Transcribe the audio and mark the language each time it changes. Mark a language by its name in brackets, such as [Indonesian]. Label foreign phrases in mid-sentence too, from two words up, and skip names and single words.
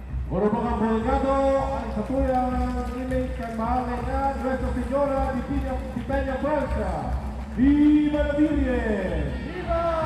[Bikol] Mga Bolgado, ang satuyang image kay mahalay na Nuestra Señora di Peñafrancia. [Spanish] Viva la Virgen! Viva!